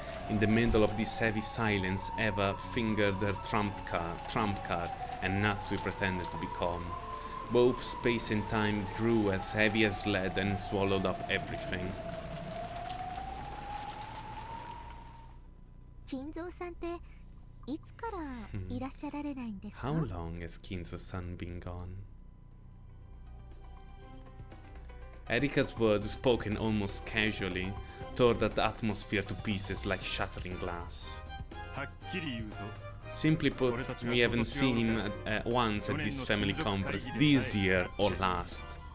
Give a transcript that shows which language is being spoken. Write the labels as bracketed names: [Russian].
[English] In the middle of this heavy silence, Eva fingered her trump card, and Natsuhi pretended to be calm. Both space and time grew as heavy as lead and swallowed up everything. [Japanese] 金蔵さんっていつからいらっしゃられないんですか？ [English] How long has Kinzo-san been gone? Erika's words, spoken almost casually, tore the atmosphere to pieces like shattering glass. [Japanese] はっきり言うと [English] Simply put, we haven't seen him once at this family conference this year or last.